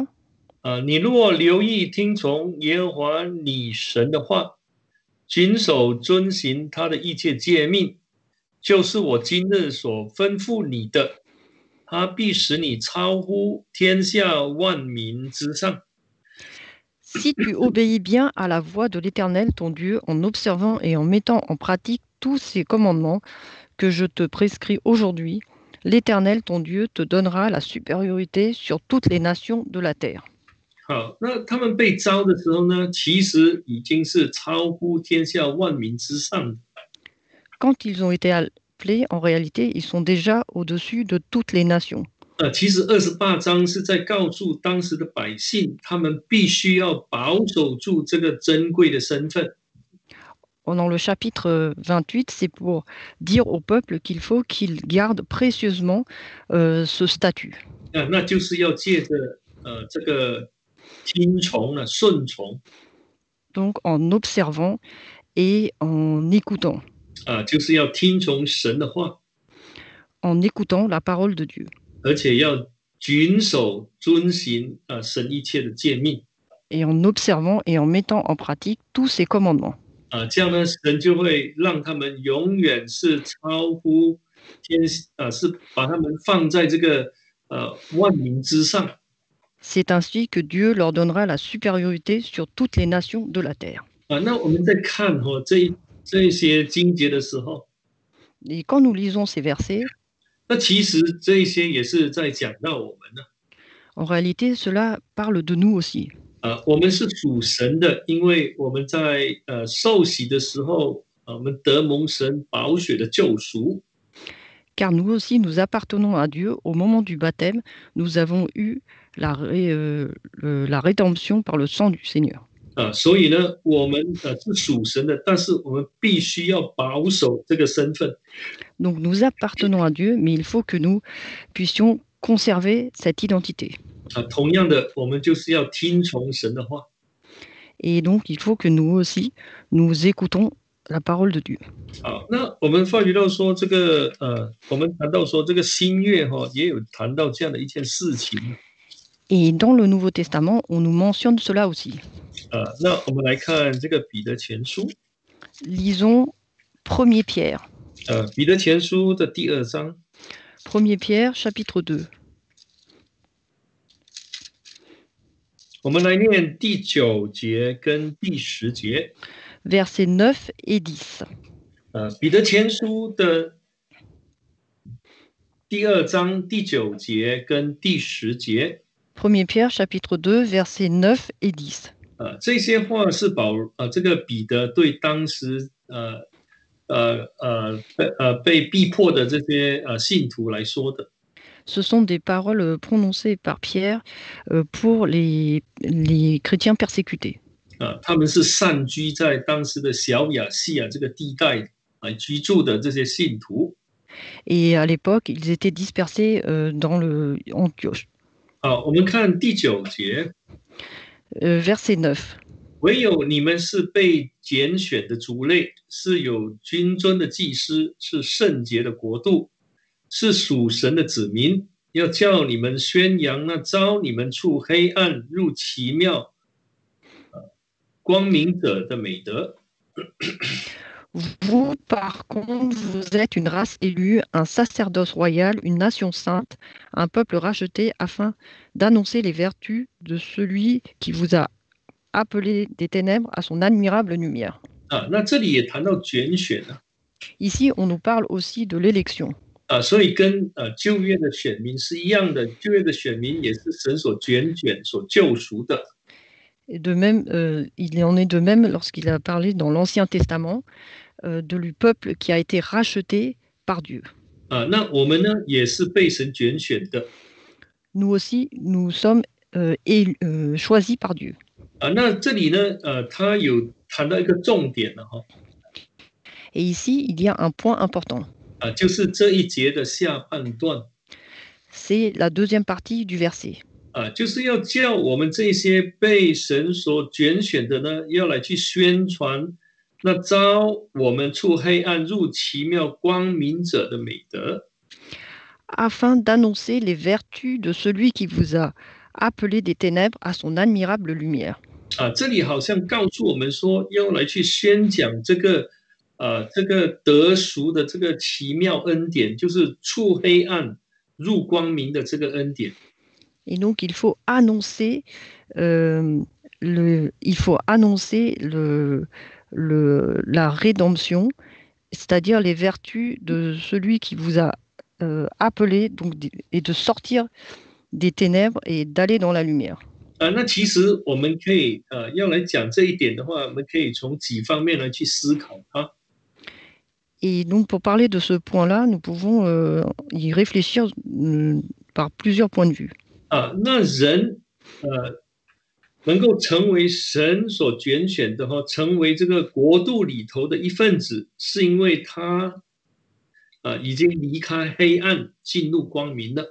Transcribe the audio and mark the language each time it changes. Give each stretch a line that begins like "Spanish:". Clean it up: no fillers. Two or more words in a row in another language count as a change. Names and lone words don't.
Chinese: 你若留意听从耶和华你神的话，遵守遵行他的一切诫命， 就是我今日所吩咐你的，他必使你超乎天下万民之上。
French: Si tu obéis bien à la voix de l'Éternel, ton Dieu, en observant et en mettant en pratique tous ces commandements que je te prescris aujourd'hui, l'Éternel, ton Dieu, te donnera la supériorité sur toutes les nations de la terre.
Chinese: 好，那他们被招的时候呢，其实已经是超乎天下万民之上的。
French: Quand ils ont été appelés, en réalité, ils sont déjà au-dessus de toutes les nations.
Chinese: 其实28章是在告诉当时的百姓，他们必须要保守住这个珍贵的身份。
French: Dans le chapitre 28, c'est pour dire au peuple qu'il faut qu'il garde précieusement ce statut.
Chinese: 那就是要借着这个听从呢，顺从。
French: Donc en observant et en écoutant.
Chinese: 就是要听从神的话，
French: En écoutant la parole de Dieu.
Chinese: 而且要谨守遵行神一切的诫命。
French: Et en observant et en mettant en pratique tous ces commandements.
Chinese: 这样呢，神就会让他们永远是超乎天，是把他们放在这个万民之上。
French: C'est ainsi que Dieu leur donnera la supériorité sur toutes les nations de la terre.
Chinese: 那我们在看这些经节的时候，
French: Et quand nous lisons ces versets,
Chinese: 那其实这些也是在讲到我们呢。
French: en réalité, cela parle de nous aussi.
Chinese: 我们是属神的，因为我们在受洗的时候，我们得蒙神宝血的救赎。
French: Car nous aussi, nous appartenons à Dieu. Au moment du baptême, nous avons eu la rédemption par le sang du Seigneur.
Chinese: 所以呢，我们是属神的，但是我们必须要保守这个身份。
French: Donc nous appartenons à Dieu, mais il faut que nous puissions conserver cette identité.
Chinese: 同样的，我们就是要听从神的话。
French: Et donc il faut que nous aussi, nous écoutons la parole de Dieu.
Chinese: 好，那我们发觉到说这个我们谈到说这个新约也有谈到这样的一件事情。
French: Et dans le Nouveau Testament, on nous mentionne cela aussi.
Chinese: 那我们来看这个彼得前书。
French: Lisons 1er Pierre.
Chinese: 彼得前书的第2章。
French: 1er Pierre, chapitre 2.
Chinese: 我们来念第9节跟第10节。
French: Versets 9 et 10.
Chinese: 彼得前书的第2章第9节跟第10节。
French: 1er Pierre, chapitre 2, versets 9 et 10.
Chinese: 这些话是这个彼得对当时被逼迫的这些信徒来说的。
French: Ce sont des paroles prononcées par Pierre pour les chrétiens persécutés.
Chinese: 他们是散居在当时的小亚细亚这个地带居住的这些信徒。
French: Et à l'époque, ils étaient dispersés dans le Antioche.
Chinese: 我们看第9节。
French: Verset 9.
Chinese: 唯有你们是被拣选的族类，是有君尊的祭司，是圣洁的国度，是属神的子民，要叫你们宣扬那召你们出黑暗入奇妙光明者的美德。
French: Vous, par contre, vous êtes une race élue, un sacerdoce royal, une nation sainte, un peuple racheté, afin d'annoncer les vertus de celui qui vous a appelé des ténèbres à son admirable lumière.
Chinese: 那这里也谈到拣选。
French: Ici, on nous parle aussi de l'élection.
Chinese: 所以跟旧约的选民是一样的，旧约的选民也是神所拣选、所救赎的。
French: Et de même, il en est de même lorsqu'il a parlé dans l'Ancien Testament du peuple qui a été racheté par Dieu.
Chinese: 那我们呢，也是被神拣选的。
French: Nous aussi, nous sommes choisis par Dieu.
Chinese: 那这里呢，他有谈到一个重点了哈。
French: Et ici, il y a un point important.
Chinese: 就是这一节的下半段。
French: C'est la deuxième partie du verset.
Chinese: 就是要叫我们这些被神所拣选的呢，要来去宣传那召我们出黑暗入奇妙光明者的美德。
French: Afin d'annoncer les vertus de celui qui vous a appelé des ténèbres à son admirable lumière.
Chinese: 这里好像告诉我们说，要来去宣讲这个这个得赎的这个奇妙恩典，就是出黑暗入光明的这个恩典。
French: Et donc, euh, il faut annoncer la rédemption, c'est-à-dire les vertus de celui qui vous a appelé donc, et de sortir des ténèbres et d'aller dans la lumière.
Chinese: 那其实我们可以要来讲这一点的话，我们可以从几方面来去思考它。
French: Et donc, pour parler de ce point-là, nous pouvons y réfléchir par plusieurs points de vue.
Chinese: 那人能够成为神所拣选的哈，成为这个国度里头的一份子，是因为他已经离开黑暗，进入光明了。